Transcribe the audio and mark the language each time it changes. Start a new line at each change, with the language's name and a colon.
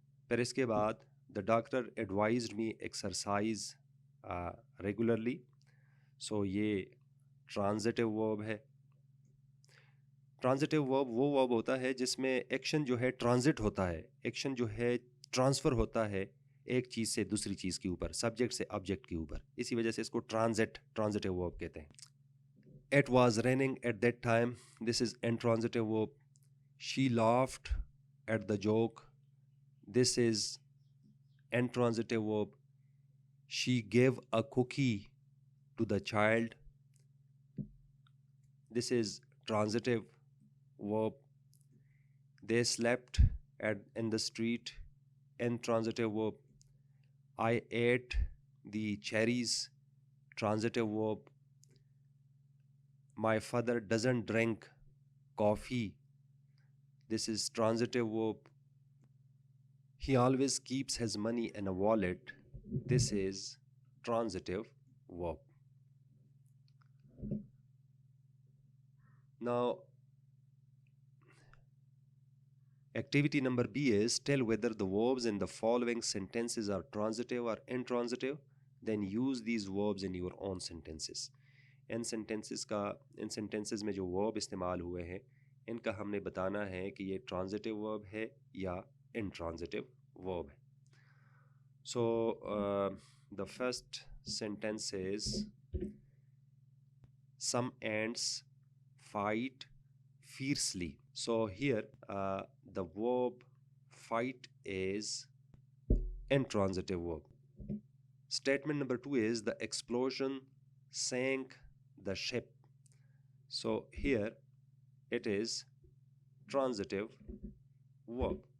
Hindi: फिर इसके बाद
English: The doctor advised me exercise regularly, so ये transitive verb है।
Hindi: ट्रांजिटिव वर्ब वो वर्ब होता है जिसमें एक्शन जो है ट्रांजिट होता है, एक्शन जो है ट्रांसफ़र होता है एक चीज़ से दूसरी चीज़ के ऊपर, सब्जेक्ट से ऑब्जेक्ट के ऊपर, इसी वजह से इसको ट्रांजिटिव वर्ब कहते हैं।
English: It was raining at that time, this is intransitive verb. She laughed at the joke, this is intransitive verb. She gave a cookie to the child, this is transitive verb. They slept in the street, intransitive verb. I ate the cherries, transitive verb. My father doesn't drink coffee, this is transitive verb. He always keeps his money in a wallet, this is transitive verb. Now activity number B is tell whether the verbs in the following sentences are transitive or intransitive, then use these verbs in your own sentences.
Hindi: In sentences में जो verb इस्तेमाल हुए हैं इनका हमने बताना है कि ये ट्रांजिटिव वर्ब है या इंट्रांजिटिव वर्ब है।
English: So the first sentence is some ants fight fiercely. So here the verb fight is intransitive verb. Statement number 2 is the explosion sank the ship. So here it is transitive verb.